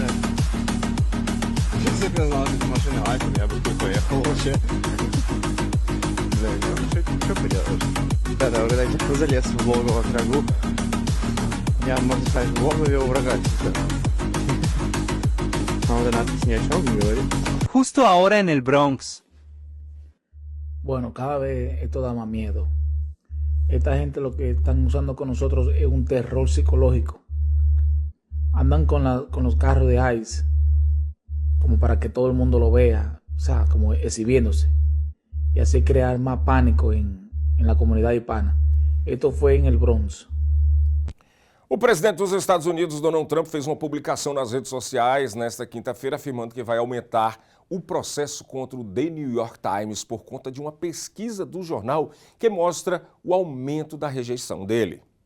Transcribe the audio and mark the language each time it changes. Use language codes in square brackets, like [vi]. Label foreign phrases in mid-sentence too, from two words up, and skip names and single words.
[ru] Если бы я знал, что это машина Айфон, я бы тут поехал вообще. Бля, ну что поделаешь? Ребята, вы когда кто залез в логово к врагу, я, можно сказать, в логове у врага чисто. А вот надпись ни о чем не говорит. [es] Justo ahora en el Bronx. Bueno, cada vez esto da más miedo. Esta gente lo que están usando con nosotros es un terror psicológico. Andan con los carros de ICE como para que todo el mundo lo vea, o sea, como exhibiéndose. Y así crear más pánico en la comunidad hispana. Esto fue en el Bronx. [pt] O presidente dos Estados Unidos, Donald Trump, fez uma publicação nas redes sociais nesta quinta-feira afirmando que vai aumentar o processo contra o The New York Times por conta de uma pesquisa do jornal que mostra o aumento da rejeição dele.